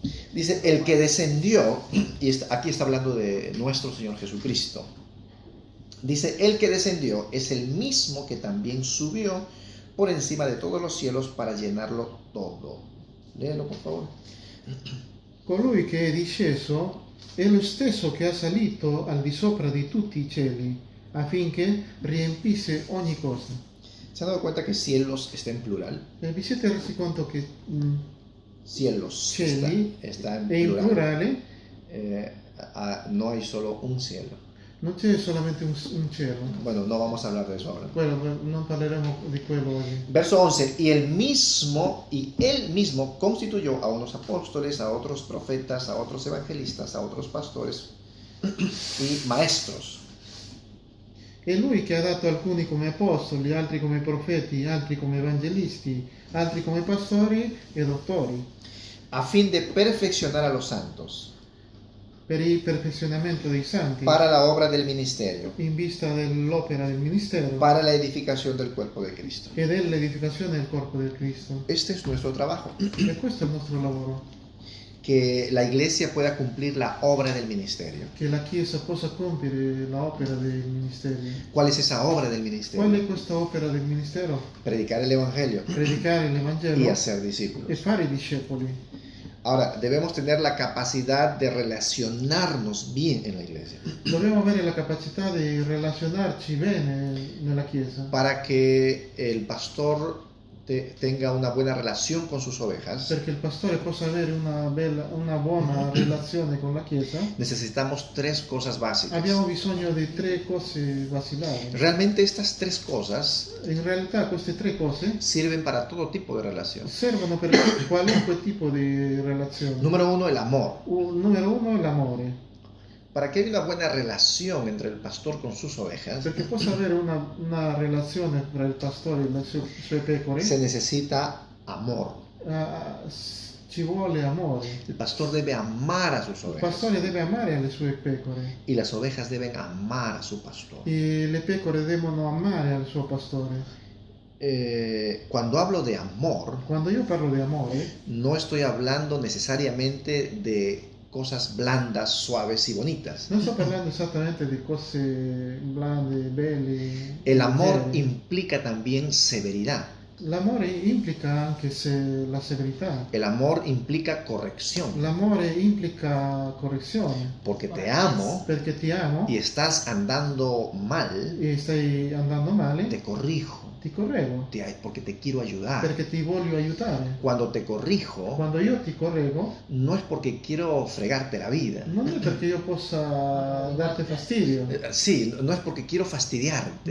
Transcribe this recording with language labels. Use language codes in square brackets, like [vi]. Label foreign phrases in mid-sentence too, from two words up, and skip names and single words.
[es] Dice, el que descendió, y aquí está hablando de nuestro Señor Jesucristo. Dice, el que descendió es el mismo que también subió por encima de todos los cielos para llenarlo todo. Léelo, por favor. [it] Colui che è disceso è lo stesso che ha salito al di sopra di tutti i cieli, affinché riempisse ogni cosa. [es] ¿Se han dado cuenta que cielos está en plural? [it] Vi siete resi conto che [es] Cielos [it] cieli [es] está en [it] è in [es] plural. [it] plurale? [es] No hay solo un cielo. [it] Non c'è solamente un cielo. [es] Bueno, no vamos a hablar de eso ahora. [it] Quello, non parleremo di quello oggi. Verso 11, [es] y él mismo constituyó a unos apóstoles, a otros profetas, a otros evangelistas, a otros pastores y maestros. [it] È lui che ha dato alcuni come apostoli, altri come profeti, altri come evangelisti, altri come pastori e dottori, [es] A fin de perfeccionar a los santos [it] per il perfezionamento dei santi, [es] para la obra del ministerio, [it] in vista dell'opera del ministero [es] para la edificación del cuerpo de Cristo. [it] e dell'edificazione del corpo del Cristo. [es] Este es nuestro trabajo, [it] E questo è il nostro lavoro, [es] que la iglesia pueda cumplir la obra del ministerio. [it] che la Chiesa possa compiere l'opera del ministero. [es] ¿Cuál es esa obra del [it] Qual [es] ministerio? [it] è questa opera del ministero? [es] Predicar el evangelio [it] Predicare [es] y [it] l'Evangelo [es] hacer [it] e [es] discípulos. [it] fare i discepoli. [es] Ahora, debemos tener la capacidad de relacionarnos bien en la iglesia [it] Dobbiamo avere la capacità di relazionarci bene nella Chiesa, [es] para que el pastor tenga una buena relación con sus ovejas. [it] perché il pastore possa avere una buona relazione con la Chiesa. [es] Necesitamos tres cosas básicas. [it] Abbiamo bisogno di 3 cose basilari. [es] Realmente estas tres cosas [it] In realtà queste 3 cose [es] sirven para todo tipo de relación. [it] servono per qualunque tipo di relazione. [es] Número uno, el amor. [it] Numero 1 è l'amore. [es] Para que haya una buena relación entre el pastor con sus ovejas, [it] Perché possa avere una relazione tra il pastore e le sue pecore, [es] se necesita amor. [it] ci vuole amore. [es] El pastor debe amar a sus [it] Il [es] ovejas [it] pastore deve amare le sue pecore [es] y las ovejas deben amar a su pastor. [it] e le pecore devono amare al suo pastore. [es] Cuando hablo de amor, [it] Quando io parlo di amore, [es] no estoy hablando necesariamente de cosas blandas, suaves y bonitas. [it] non sto parlando esattamente di cose blande, belle. [es] El amor [it] leggere. [es] implica también severidad. [it] L'amore implica anche la severità. [es] El amor implica corrección. [it] L'amore implica correzione. [es] Porque te amo [it] Perché ti amo [es] y estás andando mal, [it] e stai andando male, [es] te corrijo. [it] ti correggo. [es] Porque te quiero ayudar. [it] Perché ti voglio aiutare. [es] Cuando te corrijo, [it] Quando io ti correggo, [es] no es porque quiero fregarte la vida. [it] non è perché io possa darti fastidio. [es] Sí, no es porque quiero fastidiarte.